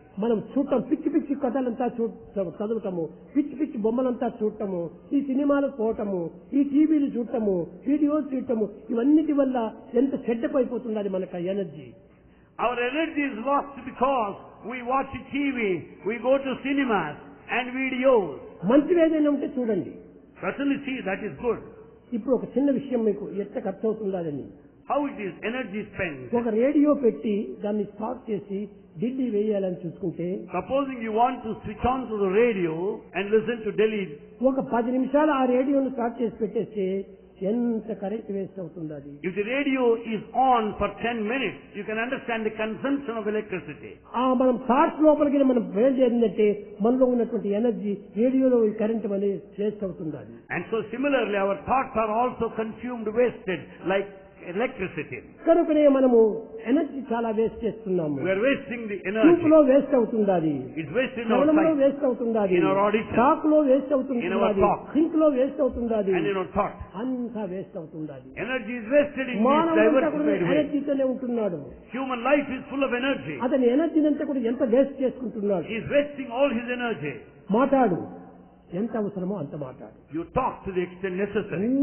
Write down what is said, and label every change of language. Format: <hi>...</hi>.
<te>మనం చూడటం, పిచ్చి పిచ్చి కథలంతా చదవటము, పిచ్చి పిచ్చి బొమ్మలంతా చూడటము, ఈ సినిమాలకు పోవటము, ఈ టీవీలు చూడటము, వీడియోలు చూడటము, ఇవన్నిటి వల్ల ఎంత చెడ్డపైపోతున్నది మనకు energy.</te> <en>Our energy is lost because we watch TV, we go to cinemas and videos.</en> <te>మంచివి ఏదైనా ఉంటే చూడండి.</te> <en>Certainly see, that is good.</en> <te>ఇప్పుడు ఒక చిన్న విషయం మీకు ఎంత ఖర్చు అవుతుందని.</te> <en>How it is energy spent.</en> <te>ఒక రేడియో పెట్టి దాన్ని స్టార్ట్ చేసి ఢిల్లీ వేయాలని చూసుకుంటే,</te> <en>Supposing you want to switch on to the radio and listen to Delhi.</en> <te>ఒక 10 నిమిషాలు ఆ రేడియోను స్టార్ట్ చేసి పెట్టేస్తే ఎంత కరెంట్ వేస్ట్ అవుతుంది అది.</te> <en>If the radio is on for 10 minutes, you can understand the consumption of electricity.</en> <te>మనం థాట్స్ లోపలికి మనం బయలుదేరిందంటే మనలో ఉన్నటువంటి ఎనర్జీ రేడియోలో కరెంట్ అనేది వేస్ట్ అవుతుంది అది.</te> <en>And so similarly our thoughts are also consumed, wasted like electricity.</en> <te>కనుకనే మనము ఎనర్జీ చాలా వేస్ట్ చేస్తున్నాము.</te> <en>We are wasting the energy.</en> <te>చూపులో వేస్ట్ అవుతుంది అది.</te> <en>It's wasted in our</en> <te>శ్రవణంలో</te> <en>sight,</en> <te>waste అవుతుంది అది.</te> <en>in our audition,</en> <te>టాక్ లో వేస్ట్ అవుతుంది</te> <en>in our</en> <te>అది.</te> <en>talk,</en> <te>థింక్ లో వేస్ట్ అవుతుంది అది.</te> <en>and in our thought.</en> <te>అంతా వేస్ట్ అవుతుంది అది.</te> <en>Energy is wasted in these</en> <te>మానవుడు</te> <en>diversified ways.</en> <te>ఎనర్జీతోనే ఉంటున్నాడు.</te> <en>Human life is full of energy.</en> <te>అతని ఎనర్జీని అంతా కూడా ఎంత వేస్ట్ చేసుకుంటున్నాడు.</te> <en>He is wasting all his energy.</en> <te>మాట్లాడు, ఎంత అవసరమో అంత మాట్లాడు.</te> <en>You talk to the extent necessary.</en>